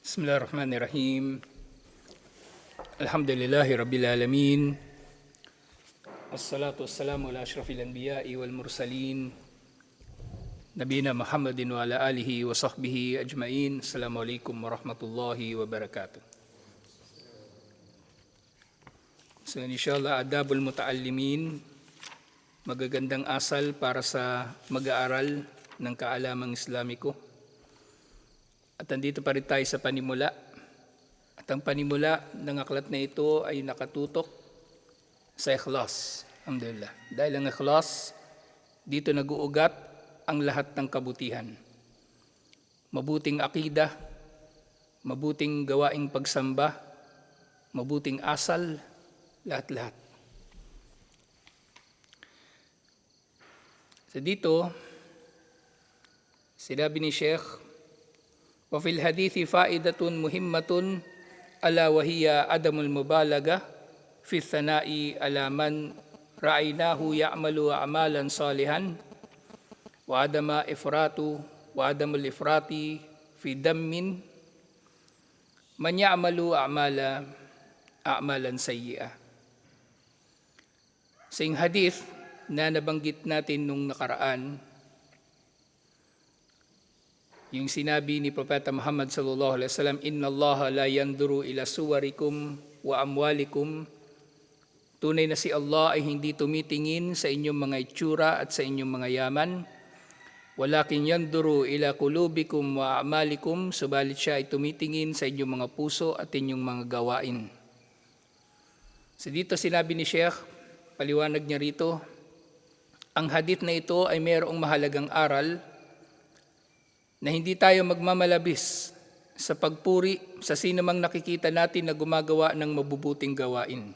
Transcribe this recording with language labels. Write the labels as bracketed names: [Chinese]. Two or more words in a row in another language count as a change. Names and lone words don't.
[Arabic] بسم الله الرحمن الرحيم. الحمد لله رب العالمين. والصلاة والسلام على أشرف الأنبياء والمرسلين. نبينا محمد وعلى آله وصحبه أجمعين. السلام عليكم ورحمة الله وبركاته. So إن شاء الله، آداب المتعلمين. [Filipino] Magagandang asal para sa mag-aaral ng kaalamang Islamiko. At nandito pa rin tayo sa panimula. At ang panimula ng aklat na ito ay nakatutok sa ikhlas. Alhamdulillah. Dahil ang ikhlas, dito nag-uugat ang lahat ng kabutihan. Mabuting akida, mabuting gawaing pagsamba, mabuting asal, lahat-lahat. So dito, sinabi ni Sheikh, [Arabic] وفي الحديث فائدة مهمة ألا وهي عدم المبالغة في الثناء على من رأيناه يعمل أعمالا صالحا وعدم الإفراط في دم من يعمل أعمالا سيئة. [Filipino] Sa hadith na nabanggit natin nung nakaraan, yung sinabi ni Propeta Muhammad [Arabic] صلى الله عليه وسلم, "إن الله لا ينظر إلى صوركم وأموالكم." [Filipino] Tunay na si Allah ay hindi tumitingin sa inyong mga itsura at sa inyong mga yaman. [Arabic] ولكن ينظر إلى قلوبكم وأعمالكم, [Filipino] subalit siya ay tumitingin sa inyong mga puso at inyong mga gawain. So dito sinabi ni Sheikh, paliwanag niya rito, ang hadith na ito ay mayroong mahalagang aral na hindi tayo magmamalabis sa pagpuri sa sino mang nakikita natin na gumagawa ng mabubuting gawain.